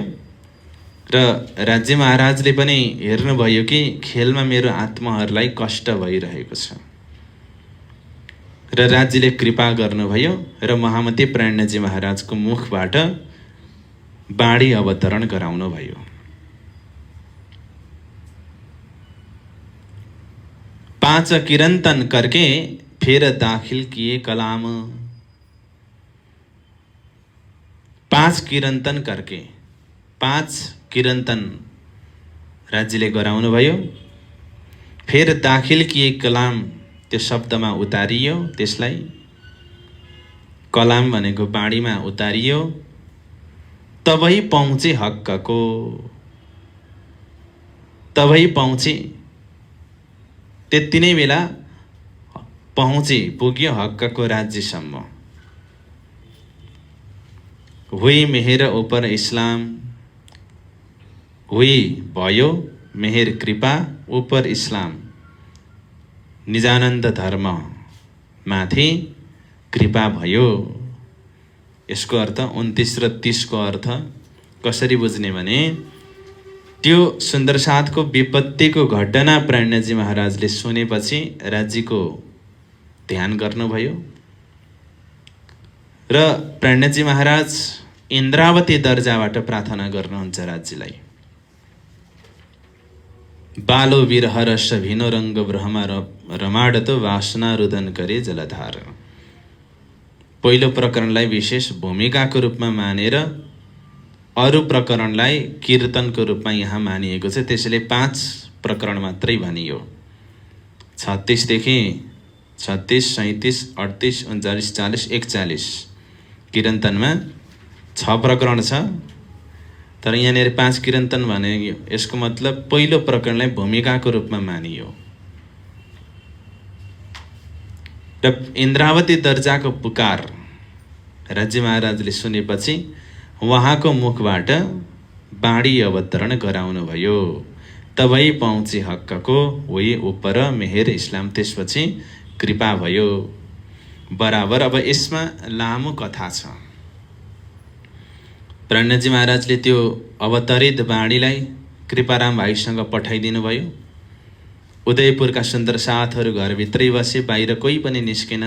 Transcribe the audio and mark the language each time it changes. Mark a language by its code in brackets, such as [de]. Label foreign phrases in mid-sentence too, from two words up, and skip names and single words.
[ne] र राज्य महाराजले पनि हेर्नुभयो कि खेलमा मेरो आत्माहरूलाई कष्ट भइरहेको छ। र राज्यले कृपा गर्नुभयो र महामती प्राणजी महाराजको मुखबाट बाणी अवतरण गराउनु भयो। [hi] पाँच किरंतन करके फिर दाखिल किए कलाम। पाँच किरंतन करके, [ne] पाँच किरंतन राज्यले गराउनु भयो। [hi] फिर दाखिल किए कलाम, [ne] त्यो शब्दमा उतारियो, त्यसलाई कलाम भनेको बाणीमा उतारियो। [hi] तबै पहुँचे हक्कको, तबै पहुँचे, [ne] त्यति नै बेला पहुँचे, पुग्यो हक्कको राज्यसम्म। [hi] हुई मेहर ऊपर इस्लाम, हुई भयो मेहर कृपा ऊपर इस्लाम, [ne] निजानन्द धर्म माथि कृपा भयो। यसको अर्थ 29 र 30 को अर्थ कसरी बुझ्ने भने, त्यो सुन्दरसाथको विपत्तिको घटना प्राणजी महाराजले सुनेपछि राज्यको ध्यान गर्नुभयो र प्राणजी महाराज इन्द्रावती दर्जाबाट प्रार्थना गर्नुहुन्छ राज्यलाई। [hi] बालो विरह रस भिनो रङ्ग ब्रह्मा रमाडत वासना रुदन करे जलधार। [ne] पहिलो प्रकरणलाई विशेष भूमिकाको रूपमा मानेर अरू प्रकरणलाई कीर्तनको रूपमा यहाँ मानिएको छ। त्यसैले 5 प्रकरण मात्रै भनियो। 36 देखि 36, 37, 38, 39, 40, 41 कीर्तनमा 6 प्रकरण छ। तर यहाँनिर 5 कीर्तन भने यसको मतलब पहिलो प्रकरणलाई भूमिकाको रूपमा मानियो। र इन्द्रावती दर्जाको पुकार राज्य महाराजले सुनेपछि उहाँको मुखबाट बाणी अवतरण गराउनु भयो। [hi] तबै पहुँचे हक्कको, वही उपर मेहेर इस्लाम, [ne] त्यसपछि कृपा भयो। बराबर। अब यसमा लामो कथा छ। प्राणजी महाराजले त्यो अवतरित बाणीलाई कृपाराम भाइसँग पठाइदिनु भयो। उदयपुरका सुन्दर साथहरू घरभित्रै बसे, बाहिर कोही पनि निस्केनन्।